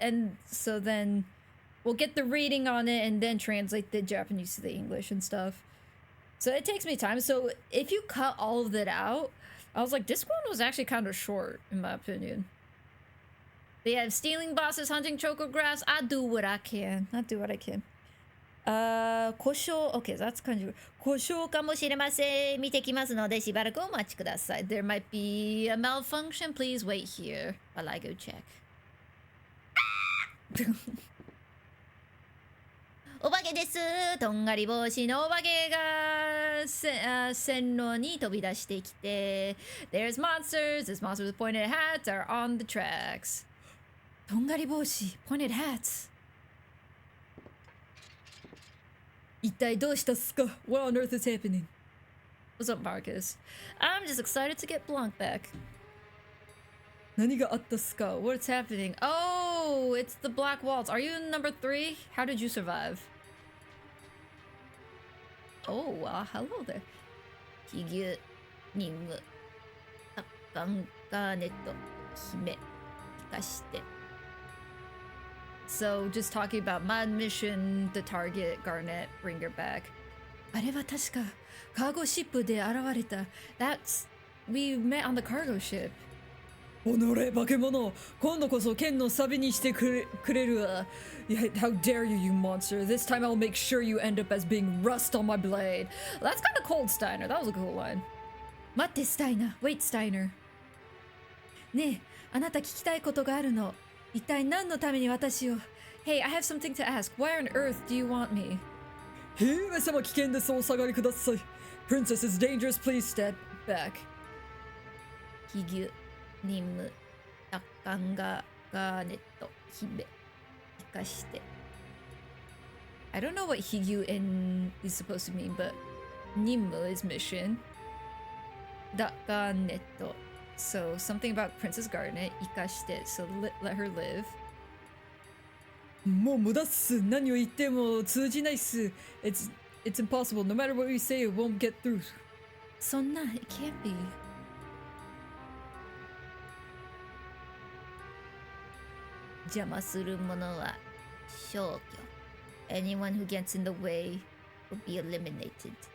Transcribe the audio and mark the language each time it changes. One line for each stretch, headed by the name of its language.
English: And so then we'll get the reading on it and then translate the Japanese to the English and stuff. So it takes me time. So if you cut all of that out, I was like, Disc 1 was actually kind of short, in my opinion. They have stealing bosses, hunting chocographs. I do what I can. I do what I can. 故障 Okay, that's kind of
Japanese: 故障かもしれません。見てきますのでしばらくお待ちください。
English: There might be a malfunction. Please wait here while I go check.
Japanese: お化けです。とんがり帽子のお化けが線路に飛び出してきて
English: There's monsters. These monsters with pointed hats are on the tracks.
Japanese: とんがり帽子
English: pointed hats.
Japanese: 一体どうしたっすか
English: What on earth is happening? What's up, Marcus? I'm just excited to get Blanc back.
Japanese: 何があったっすか
English: What's happening? Oh, it's the Black Waltz. Are you in number 3? How did you survive? Oh, hello there.
Japanese: ヒギュ、ニム、タッカン、ガーネット、姫、生かして。
English: So, just talking about my mission, the target, Garnet, bring her back.
Japanese: あれは確かカーゴシップで現れた。
English: That's... We met on the cargo ship.
Japanese: おのれ化け物今度こそ剣のサビにしてくれるわ。
English: Yeah, how dare you, you monster. This time I'll make sure you end up as being rust on my blade. That's kind of cold, Steiner. That was a cool line.
Japanese: 待って、スタイナー。
English: Wait, Steiner.
Japanese: ねえ、あなた聞きたいことがあるの。一体何のために私を
English: Hey, I have something to ask. Why on earth do you want me?
Japanese: 姫様危険です。お下がりください。
English: Princess is dangerous. Please step back.
Japanese: ヒギュ、ニム、タッカンガ、ガーネット、姫、生かして。
English: I don't know what Higyu is supposed to mean, but Nimmu is mission. Garnet. So something about Princess Garnet,
Japanese: 生かして
English: so let her live.
Japanese: もう無駄っす。何を言っても通じないっす。
English: It's impossible. No matter what we say, it won't get through.
Japanese: そんな
English: it can't be.
Japanese: 邪魔する者は消去。
English: Anyone who gets in the way will be eliminated.